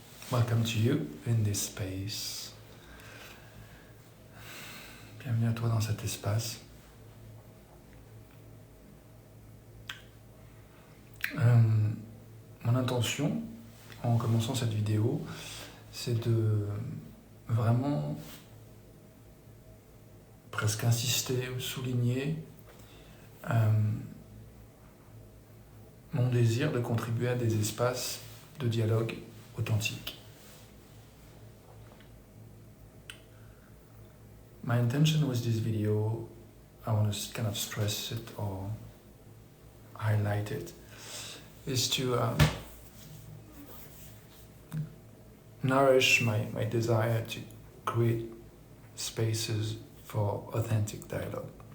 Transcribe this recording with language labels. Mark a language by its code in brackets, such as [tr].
[en] Welcome to you in this space. [fr] Bienvenue à toi dans cet espace. Mon intention, en commençant cette vidéo, c'est de vraiment presque insister ou souligner mon désir de contribuer à des espaces de dialogue authentique. [en] My intention with this video, I want to kind of stress it or highlight it, is to nourish my desire to create spaces for authentic dialogue.